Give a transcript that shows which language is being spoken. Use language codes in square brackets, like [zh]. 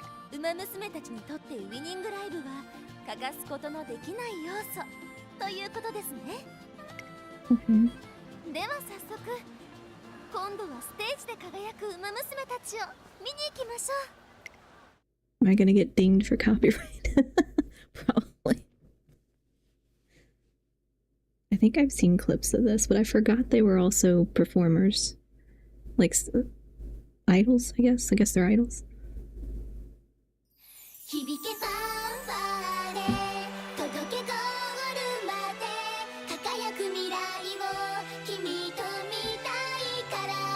[ja] ウマ娘たちにとってウィニングライブは欠かすことのできない要素ということですね。では早速今度はステージで輝くウマ娘たちを見に行きましょう。 [en] Am I gonna get dinged for copyright? Probably. I think I've seen clips of this, but I forgot they were also performers. Like idols, I guess. I guess they're idols. [ja] 響けファンファーレ届けゴールまで輝く未来を君と見たいから